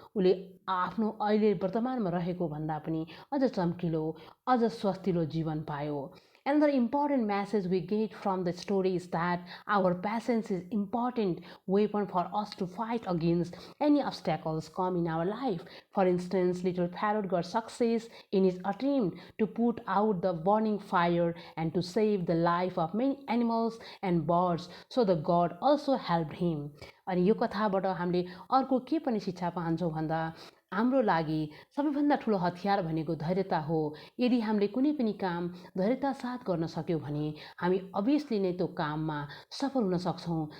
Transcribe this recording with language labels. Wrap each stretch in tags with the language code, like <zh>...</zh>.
<ne>उसले आफ्नो अहिले वर्तमानमा रहेको भन्दा पनि अझ चम्किलो अझ स्वास्थिलो जीवन पायो।</ne> <en>Another important message we get from the story is that our patience is important weapon for us to fight against any obstacles come in our life. For instance, little Parrot got success in his attempt to put out the burning fire and to save the life of many animals and birds, so the God also helped him.</en> <ne>अनि यो कथाबाट हामीले अर्को के पनि शिक्षा पाउँछौँ भन्दा हाम्रो लागि सबैभन्दा ठुलो हतियार भनेको धैर्यता हो। यदि हामीले कुनै पनि काम धैर्यता साथ गर्न सक्यौँ भने हामी अभियसली नै त्यो काममा सफल हुन सक्छौँ।</ne>